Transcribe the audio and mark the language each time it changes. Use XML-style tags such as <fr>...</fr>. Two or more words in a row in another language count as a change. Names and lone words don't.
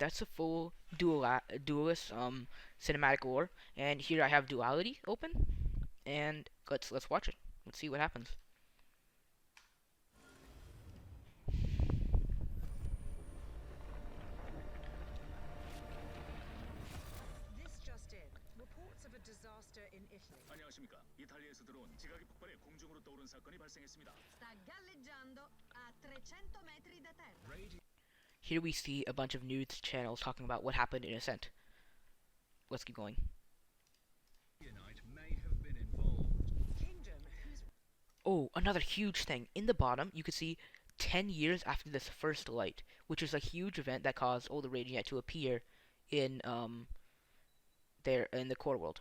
<en>That's a full duelist cinematic lore, and here I have duality open, and let's watch it. Let's see what happens. This just in. Reports of a disaster in Italy.</en> <ko>안녕하십니까. 이탈리아에서 들어온 지각이 폭발해 공중으로 떠오른 사건이 발생했습니다.</ko> <it>Sta galleggiando a 300 metri da terra.</it> <en>Here we see a bunch of news channels talking about what happened in Ascent. Let's keep going. may have been involved. Kingdom, who's Oh, another huge thing. In the bottom, you can see 10 years after this first light, which is a huge event that caused all the radiant to appear in there in the core world.</en>